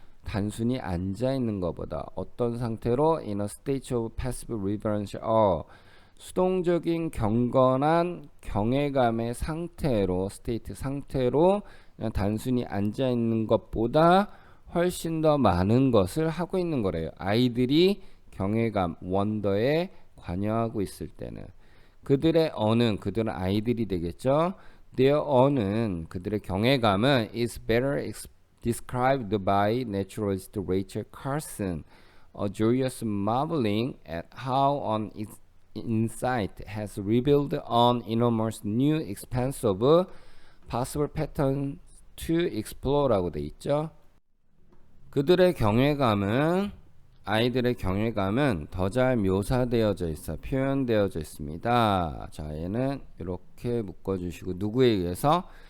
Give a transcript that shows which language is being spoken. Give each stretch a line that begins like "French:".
Korean: 단순히 앉아 있는 것보다. 어떤 상태로?
English: in a state of passive reverence,
Korean: 수동적인 경건한 경외감의 상태로, 스테이트 상태로 그냥 단순히 앉아 있는 것보다 훨씬 더 많은 것을 하고 있는 거래요. 아이들이 경외감, 원더에 관여하고 있을 때는. 그들의 어는, 그들은 아이들이 되겠죠.
English: their
Korean: 어는, 그들의 경외감은
English: is better described by naturalist Rachel Carson, a joyous marveling at how an insight has revealed an enormous new expanse of possible patterns to explore
Korean: 라고 돼 있죠. 그들의 경외감은 아이들의 경외감은 더 잘 묘사되어져 있어 표현되어져 있습니다. 자, 얘는 이렇게 묶어주시고 누구에 의해서?